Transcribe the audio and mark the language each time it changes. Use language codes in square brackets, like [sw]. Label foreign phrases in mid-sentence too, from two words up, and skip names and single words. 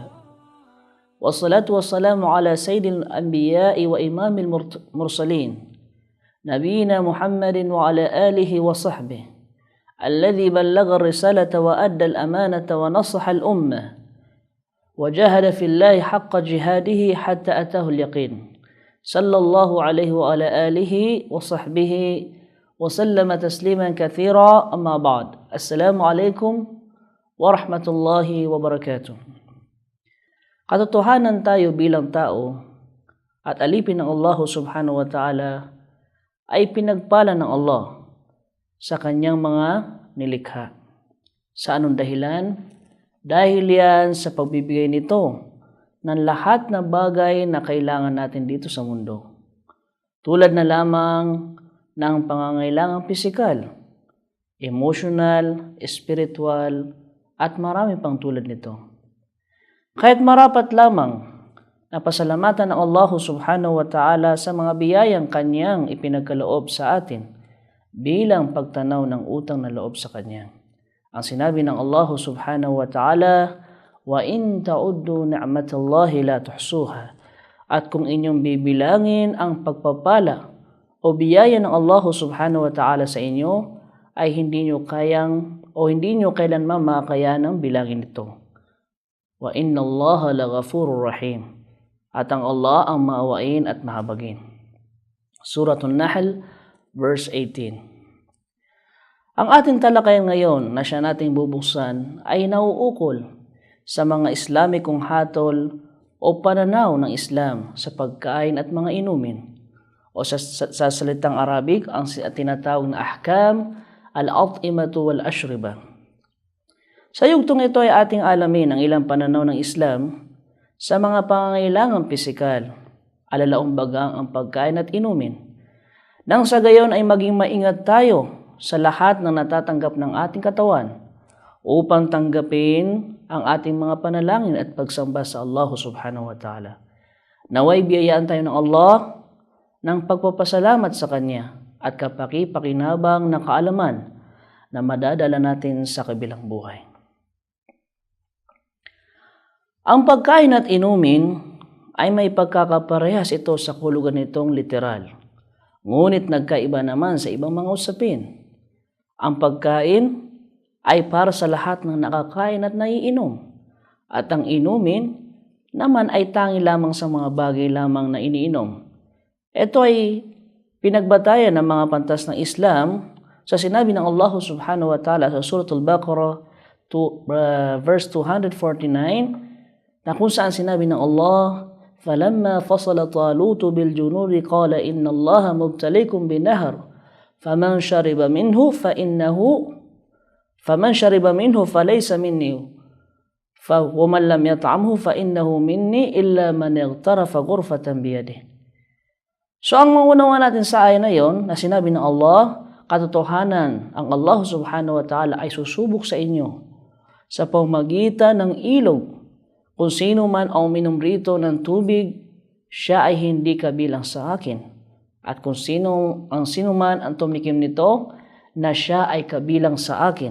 [ar] والصلاة والسلام على سيد الأنبياء وإمام المرسلين نبينا محمد وعلى آله وصحبه الذي بلغ الرسالة وأدى الأمانة ونصح الأمة وجاهد في الله حق جهاده حتى أتاه اليقين صلى الله عليه وعلى آله وصحبه وسلم تسليما كثيرا. أما بعد، السلام عليكم ورحمة الله وبركاته. [tl] Katotohanan tayo bilang tao at alipin ng Allah [ar] سبحانه وتعالى [tl] ay pinagpala ng Allah sa kanyang mga nilikha. Sa anong dahilan? Dahil yan sa pagbibigay nito ng lahat ng bagay na kailangan natin dito sa mundo. Tulad na lamang ng pangangailangang pisikal, [en] emotional, spiritual, [tl] at marami pang tulad nito. Kahit marapat lamang na pasalamatan ng Allah [ar] سبحانه وتعالى [tl] sa mga biyayang kanyang ipinagkaloob sa atin bilang pagtanaw ng utang na loob sa kanya. Ang sinabi ng Allah [ar] سبحانه وتعالى وإن تعدوا نعمة الله لا تحصوها. [tl] At kung inyong bibilangin ang pagpapala o biyaya ng Allah [ar] سبحانه وتعالى [tl] sa inyo, ay hindi nyo kailanman makakayanang bilangin ito. [ar] وإن الله لغفور رحيم. [tl] At ang Allah ang maawain at mahabagin. Suratul Nahl, verse 18. Ang ating talakayan ngayon na siya nating bubuksan ay nauukol sa mga Islamikong hatol o pananaw ng Islam sa pagkain at mga inumin. O sa salitang Arabic, ang tinatawag na [ar] أحكام الأطعمة والأشربة. [tl] Sa yugtong ito ay ating alamin ang ilang pananaw ng Islam sa mga pangangailangang pisikal, alalaumbagang ang pagkain at inumin. Nang sa gayon ay maging maingat tayo sa lahat ng natatanggap ng ating katawan upang tanggapin ang ating mga panalangin at pagsamba sa Allah [ar] سبحانه وتعالى. [tl] Naway biyayaan tayo ng Allah ng pagpapasalamat sa Kanya at kapaki-pakinabang na kaalaman na madadala natin sa kabilang buhay. Ang pagkain at inumin ay may pagkakaparehas ito sa hulugan nitong literal. Ngunit nagkaiba naman sa ibang mga usapin. Ang pagkain ay para sa lahat ng nakakain at naiinom. At ang inumin naman ay tangi lamang sa mga bagay lamang na iniinom. Ito ay pinagbatayan ng mga pantas ng Islam sa sinabi ng Allah [ar] سبحانه وتعالى [tl] sa Suratul Baqarah verse 249 na kung saan sinabi ng Allah, [ar] فَلَمَّا فَصَلَ طَالُوتُ بِالْجُنُودِ قَالَ إِنَّ اللَّهَ مُبْتَلِيكُم بِنَهْرٍ فَمَنْ شَرِبَ مِنْهُ فَلَيْسَ مِنِّي وَمَنْ لَمْ يَطْعَمْهُ فَإِنَّهُ مِنِّي إِلَّا مَنِ اغْتَرَفَ غُرْفَةً بِيَدِهِ. [tl] So ang maunawa natin sa ayan na yon na sinabi ng Allah, katotohanan ang Allah [ar] سبحانه وتعالى [tl] ay susubok sa inyo sa pamamagitan ng ilog. Kung sino man ang uminom rito ng tubig, siya ay hindi kabilang sa akin. At kung sino man ang tumikim nito, na siya ay kabilang sa akin.